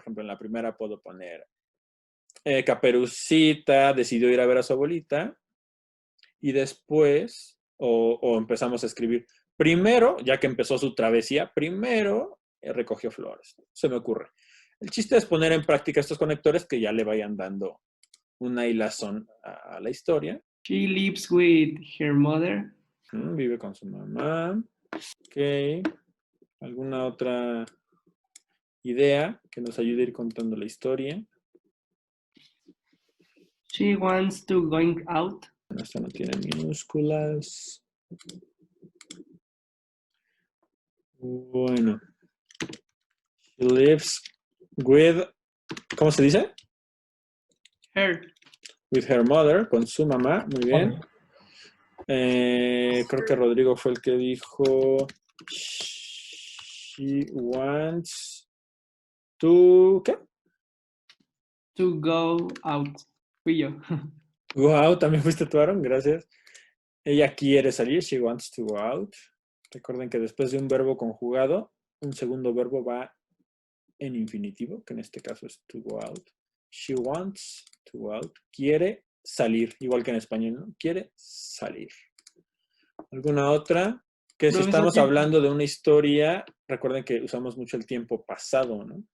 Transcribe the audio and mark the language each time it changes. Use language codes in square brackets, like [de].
[es] Por ejemplo, en la primera puedo poner Caperucita decidió ir a ver a su abuelita y después, o empezamos a escribir, primero, ya que empezó su travesía, primero recogió flores. Se me ocurre. El chiste es poner en práctica estos conectores que ya le vayan dando una hilazón a la historia. [en] She lives with her mother. [es] Vive con su mamá. Ok. ¿Alguna otra idea que nos ayude a ir contando la historia? [en] She wants to going out. [es] Esta no tiene minúsculas. Bueno. [en] She lives with, [es] ¿cómo se dice? [en] Her. With her mother, [es] con su mamá. Muy bien. Creo que Rodrigo fue el que dijo [en] she wants to, [es] ¿qué? [en] To go out. [es] Fui yo. [en] Go out, [es] también fuiste tú, Aaron, gracias. Ella quiere salir, [en] she wants to go out. [es] Recuerden que después de un verbo conjugado, un segundo verbo va en infinitivo, que en este caso es to go out. [en] She wants to go out. [es] Quiere salir, igual que en español, ¿no? Quiere salir. ¿Alguna otra? Que si estamos hablando de una historia, recuerden que usamos mucho el tiempo pasado, ¿no?